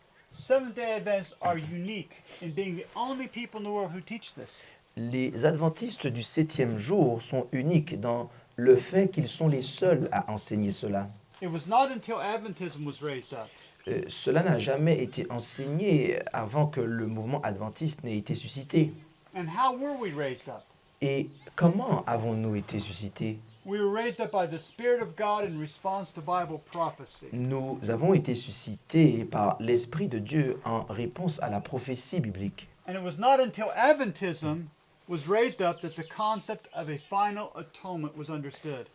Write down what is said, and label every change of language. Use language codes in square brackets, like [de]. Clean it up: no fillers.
[en] Seventh-day Adventists are unique in being the only people in the world who teach this. [fr] Les adventistes du 7e jour sont uniques dans le fait qu'ils sont les seuls à enseigner cela. [en] It was not until Adventism was raised up [fr] Cela n'a jamais été enseigné avant que le mouvement adventiste n'ait été suscité. [en] And how were we raised up? [fr] Et comment avons-nous été suscités? [en] We were raised up by the Spirit of God in response to Bible prophecy. [fr] Nous avons été suscités par l'Esprit de Dieu en réponse à la prophétie biblique. [en] And it was not until Adventism was raised up that the concept of a final atonement was understood.